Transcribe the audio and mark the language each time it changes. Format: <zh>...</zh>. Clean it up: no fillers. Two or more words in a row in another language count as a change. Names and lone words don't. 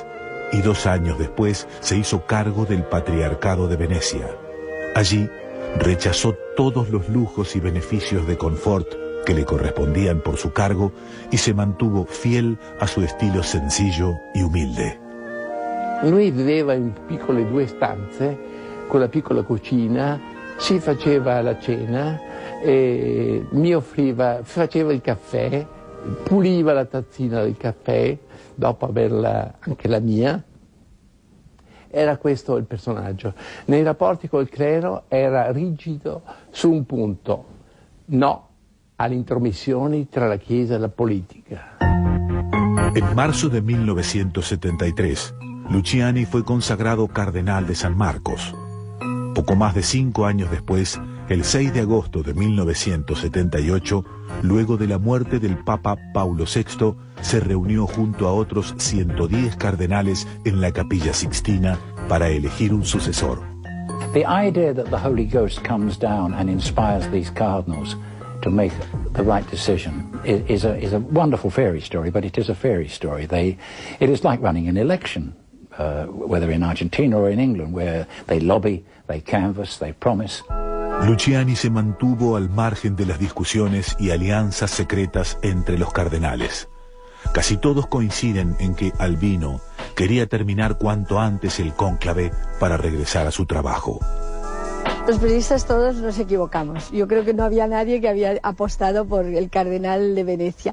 <es>Y 2 años después se hizo cargo del Patriarcado de Venecia. Allí rechazó todos los lujos y beneficios de confort que le correspondían por su cargo y se mantuvo fiel a su estilo sencillo y humilde.</es> <it>Lui viveva in piccole 2 stanze, con la piccola cucina, si faceva la cena, mi offriva, faceva il caffè, puliva la tazzina del caffè, dopo averla anche la mia. Era questo il personaggio. Nei rapporti col clero era rigido su un punto: no alle intromissioni tra la Chiesa e la politica.</it> <es>En marzo de 1973, Luciani fue consagrado cardenal de San Marcos. Poco más de 5 años después, el 6 de agosto de 1978, luego de la muerte del Papa Paulo VI, se reunió junto a otros 110 cardenales en la Capilla Sixtina para elegir un sucesor.</es> <en>The idea that the Holy Ghost comes down and inspires these cardinals to make the right decision is a wonderful fairy story, but it is a fairy story. It is like running an election, whether in Argentina or in England, where they lobby, they canvass, they promise.</en> <es>Luciani se mantuvo al margen de las discusiones y alianzas secretas entre los cardenales. Casi todos coinciden en que Albino quería terminar cuanto antes el cónclave para regresar a su trabajo. Los periodistas todos nos equivocamos. Yo creo que no había nadie que había apostado por el cardenal de Venecia.</es>